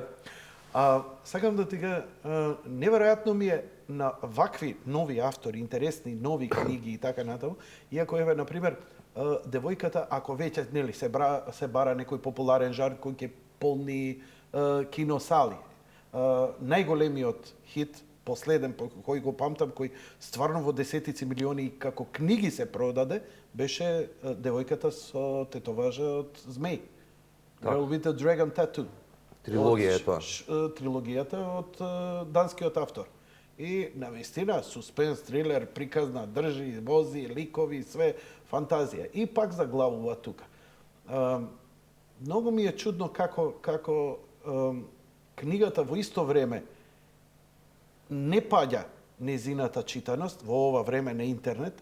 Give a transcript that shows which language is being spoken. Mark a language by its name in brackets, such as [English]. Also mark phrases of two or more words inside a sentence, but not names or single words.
[Macedonian] Сакам да ти кажа, неверојатно ми е на вакви нови автори, интересни нови книги и така натаму, иако еве на пример девојката, ако веќе нели се бара некој популарен жанр кој ќе полни киносали. Најголемиот хит последен кој го памтам, кој стварно во десетици милиони како книги се продаде, беше девојката со тетоважа од змеј. [English] Girl with the Dragon Tattoo. [Macedonian] Трилогија е тоа. Трилогијата од данскиот автор. И навистина суспенс, трилер, приказна, држи, вози, ликови, све фантазија. И пак заглавува тука. Многу ми е чудно како книгата во исто време не паѓа незината читаност во ова време на интернет.